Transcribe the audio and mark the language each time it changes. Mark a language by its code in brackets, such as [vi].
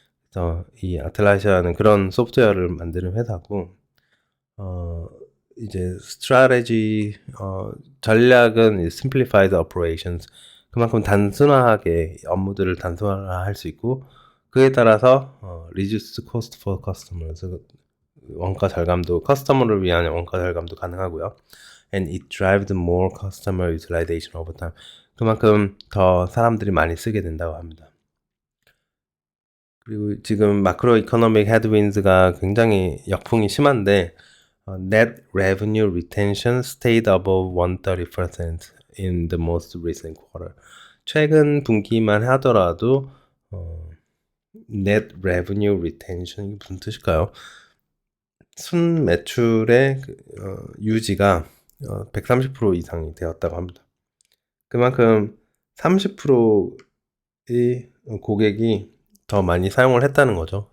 [ko] 그래서 이 아틀라시아는 그런 소프트웨어를 만드는 회사고 이제 스트래티지 전략은 [en] simplified operations [ko] 그만큼 단순하게 업무들을 단순화할 수 있고 그에 따라서 [en] reduce cost for customers [ko] 원가 절감도 커스터머를 위한 원가 절감도 가능하고요. [en] And it drives more customer utilization over time. [ko] 그만큼 더 사람들이 많이 쓰게 된다고 합니다. 그리고 지금 마크로 이코노믹 헤드윈즈가 굉장히 역풍이 심한데 [en] net revenue retention stayed above 130% in the most recent quarter. [ko] 최근 분기만 하더라도 [en] net revenue retention [ko] 이게 무슨 뜻일까요? 순 매출의 유지가 130% 이상이 되었다고 합니다. 그만큼 30%의 고객이 더 많이 사용을 했다는 거죠.